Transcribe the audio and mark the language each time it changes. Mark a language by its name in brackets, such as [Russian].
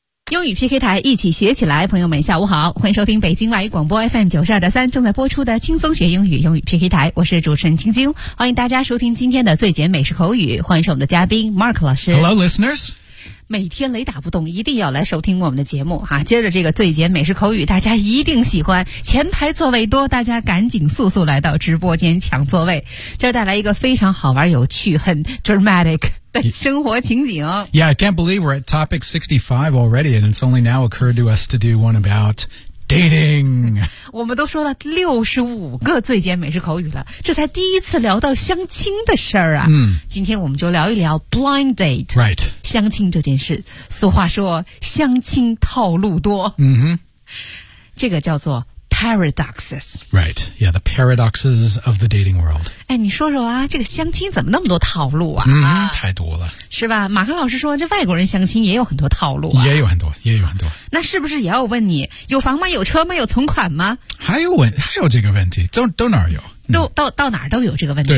[Chinese] 英语 PK 台一起学起来，朋友们下午好，欢迎收听北京外语广播 FM 92.3正在播出的轻松学英语英语 PK 台，我是主持人晶晶，欢迎大家收听今天的最简美式口语，欢迎是我们的嘉宾 Mark 老师。 [English] Hello listeners， [Chinese] 每天雷打不动，一定要来收听我们的节目啊！接着这个最简美食口语，大家一定喜欢。前排座位多，大家赶紧速速来到直播间抢座位。这带来一个非常好玩、有趣、很 dramatic 的生活情景。 [English] Yeah, I can't believe we're at topic 65 already, and it's only now occurred to us to do one about dating. [Chinese] 我们都说了65个最简美食口语了，这才第一次聊到相亲的事儿啊！今天我们就聊一聊 blind date. [English] Right. [Chinese] 相亲这件事，俗话说相亲套路多，这个叫做 paradoxes. [English] Right, yeah, the paradoxes of the dating world. [Chinese] 哎，你说说啊，这个相亲怎么那么多套路啊？太多了，是吧？马克老师说这外国人相亲也有很多套路啊。也有很多。那是不是也要问你有房吗？有车吗？有存款吗？还有这个问题，都哪儿有？到哪儿都有这个问题。